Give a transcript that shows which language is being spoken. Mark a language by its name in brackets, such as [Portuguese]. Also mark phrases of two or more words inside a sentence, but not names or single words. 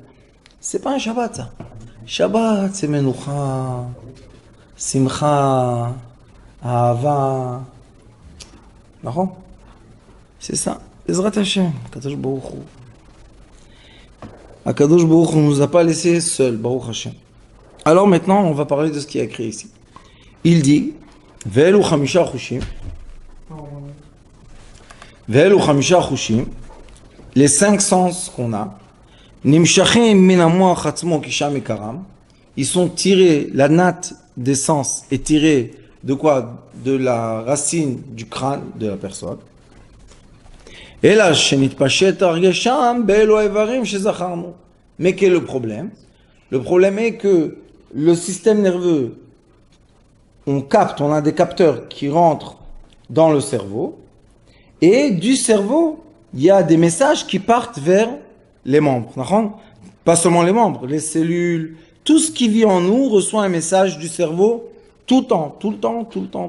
[French] C'est pas un Shabbat, ça. Shabbat, c'est [Hebrew] מנוחה, שמחה, אהבה. [French] D'accord? C'est ça. [Hebrew] עזרת השם, קדוש ברוך הוא. הקדוש ברוך הוא [French] ne nous a pas laissés seuls, [Hebrew] ברוך השם. [French] Alors maintenant, on va parler de ce qui est écrit ici. Il dit, [Hebrew] ואלו חמשה חושים. ואלו חמשה חושים. [French] Les 5 sens qu'on a. [Hebrew] נמשכים מן המוח עצמו כששם עיקרם. [French] Ils sont tirés, la natte des sens est tirée de quoi? De la racine du crâne de la personne. Et là, [Hebrew] שנתפשט הרגשם באלו אברים שזכרנו. [French] Mais quel est le problème? Le problème est que le système nerveux, on a des capteurs qui rentrent dans le cerveau, et du cerveau, il y a des messages qui partent vers les membres. Pas seulement les membres, les cellules, tout ce qui vit en nous reçoit un message du cerveau tout le temps.